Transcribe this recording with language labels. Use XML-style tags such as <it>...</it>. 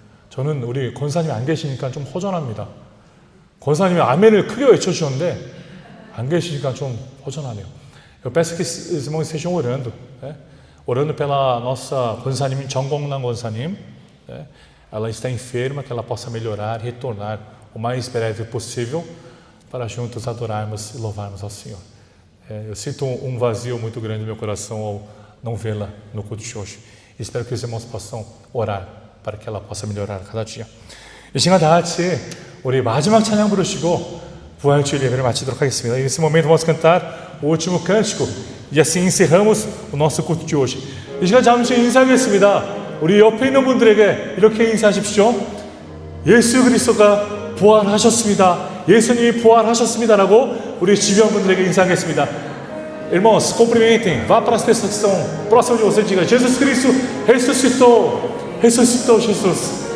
<ko>저는 우리 권사님이 안 계시니까 좀 허전합니다. 권사님이 아멘을 크게 외쳐주셨는데 안 계시니까 좀 허전하네요.</ko> <pt>Eu peço que os irmãos estejam orando, né? Orando pela nossa 권사님, 정공남 권사님, né? Ela está enferma, que ela possa melhorar, retornar o mais breve possível para juntos adorarmos e louvarmos ao Senhor. Eu sinto um vazio muito grande no meu coração ao não vê-la no culto de hoje. Espero que os irmãos possam orar para que ela possa melhorar cada dia.</pt> <ko>이 시간 다 같이 우리 마지막 찬양 부르시고 부활주일 예배를 마치도록 하겠습니다.</ko> <pt>Nesse momento vamos cantar o último cântico e assim encerramos o nosso culto de hoje.</pt> <ko>이 시간 잠시 인사하겠습니다. 우리 옆에 있는 분들에게 이렇게 인사하십시오. 예수 그리스도가 부활하셨습니다. 예수님이 부활하셨습니다라고 우리 주변 분들에게 인사하겠습니다.</ko> <pt>Irmãos, cumprimentem, vá para as pessoas que estão próximas de você e diga: Jesus Cristo ressuscitou, ressuscitou Jesus.</pt>